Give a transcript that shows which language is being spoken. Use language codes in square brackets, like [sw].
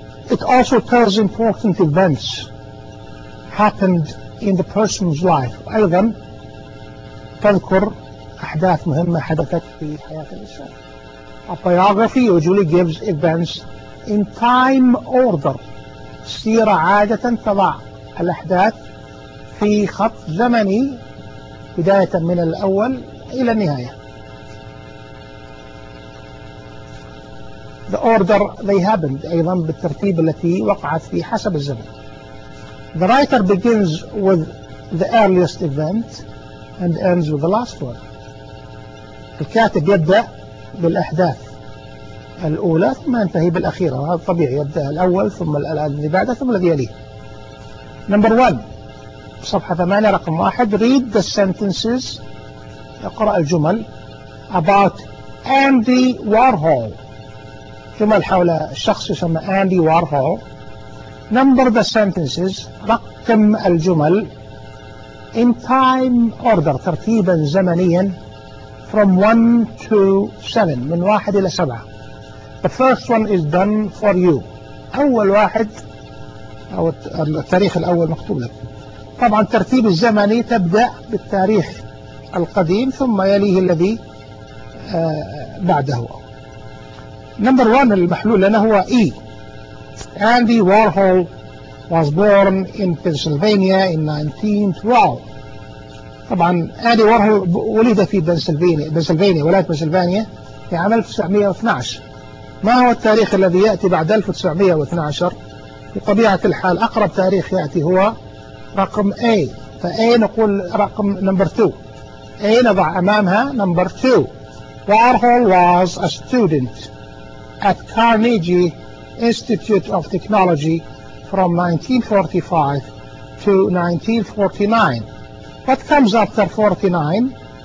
[en] It also tells important events happened in the person's life. [ar] أيضا تذكر أحداث مهمة حدثت في حياة الإنسان. [en] A biography usually gives events in time order. [ar] السيرة عادة تضع الأحداث في خط زمني بداية من الأول إلى النهاية. [en] the order they happened [ar] أيضا بالترتيب التي وقعت في حسب الزمن. [en] The writer begins with the earliest event and ends with the last one. [ar] الكاتب يبدأ بالأحداث الأولى ثم ينتهي بالأخيرة، هذا طبيعي، يبدأ الأول ثم الذي بعده ثم الذي يليه. [en] Number one، [ar] صفحة 8 رقم 1، [en] read the sentences، [ar] اقرأ الجمل [en] about Andy Warhol، [ar] جمل حول شخص يسمى Andy Warhol. [en] Number the sentences، [ar] رقم الجمل [en] in time order، [ar] ترتيبا زمنيا [en] from 1 to 7، [ar] من 1 إلى 7. [en] The first one is done for you، [ar] أول واحد أو التاريخ الأول مكتوب لك. طبعا الترتيب الزمني تبدأ بالتاريخ القديم ثم يليه الذي بعده. [en] Number one [ar] المحلول لنا هو [en] E. Andy Warhol was born in Pennsylvania in 1912. [ar] طبعا Andy Warhol ولد في بنسلفانيا، ولاية بنسلفانيا، في عام 1912. ما هو التاريخ الذي يأتي بعد 1912؟ بطبيعة الحال أقرب تاريخ يأتي هو رقم A، فA نقول رقم [en] number 2، [ar] A نضع أمامها number 2. [en] Warhol was a student at Carnegie Institute of Technology from 1945 to 1949. What comes after 49?